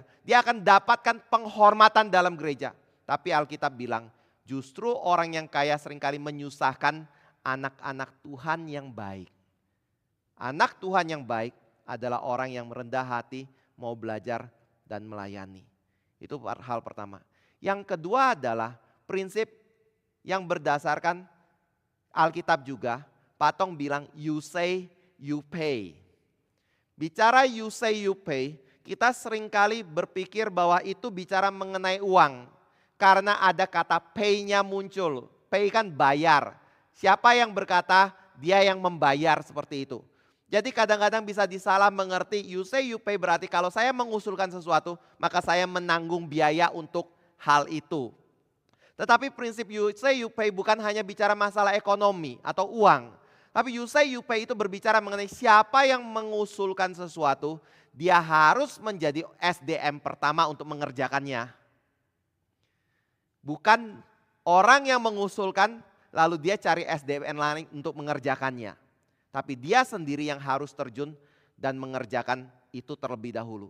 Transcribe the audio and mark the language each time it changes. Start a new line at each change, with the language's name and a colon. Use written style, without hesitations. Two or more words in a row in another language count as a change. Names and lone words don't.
Indonesian: Dia akan dapatkan penghormatan dalam gereja. Tapi Alkitab bilang justru orang yang kaya seringkali menyusahkan anak-anak Tuhan yang baik. Anak Tuhan yang baik adalah orang yang merendah hati, mau belajar dan melayani. Itu hal pertama. Yang kedua adalah prinsip yang berdasarkan Alkitab juga. Pak Tong bilang
English: you say you pay.
Indonesian: Bicara
English: you say you pay,
Indonesian: kita seringkali berpikir bahwa itu bicara mengenai uang. Karena ada kata pay-nya muncul. Pay kan bayar. Siapa yang berkata dia yang membayar seperti itu. Jadi kadang-kadang bisa disalah mengerti
English: you say you pay
Indonesian: berarti kalau saya mengusulkan sesuatu maka saya menanggung biaya untuk hal itu. Tetapi prinsip
English: you say you pay
Indonesian: bukan hanya bicara masalah ekonomi atau uang. Tapi
English: you say you pay
Indonesian: itu berbicara mengenai siapa yang mengusulkan sesuatu, dia harus menjadi SDM pertama untuk mengerjakannya. Bukan orang yang mengusulkan lalu dia cari SDM lain untuk mengerjakannya. Tapi dia sendiri yang harus terjun dan mengerjakan itu terlebih dahulu.